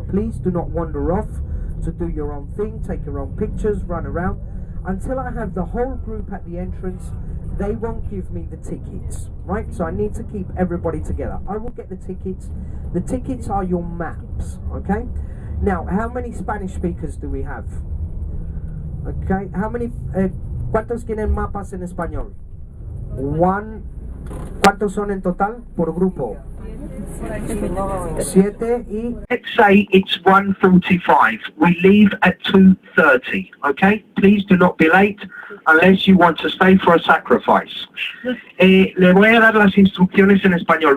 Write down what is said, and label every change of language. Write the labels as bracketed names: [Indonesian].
[English] Please do not wander off to do your own thing, take your own pictures, run around. Until I have the whole group at the entrance, they won't give me the tickets, right? So I need to keep everybody together. I will get the tickets. The tickets are your maps, okay? Now, how many Spanish speakers do we have? Okay, how many, [Spanish] ¿cuántos tienen mapas en español? [English] One. [Spanish] ¿Cuántos son en total por grupo? 7 y... [English] Let's say it's 1:45. We leave at 2:30, okay? Please do not be late unless you want to stay for a sacrifice. [Spanish] Le voy a dar las instrucciones en español.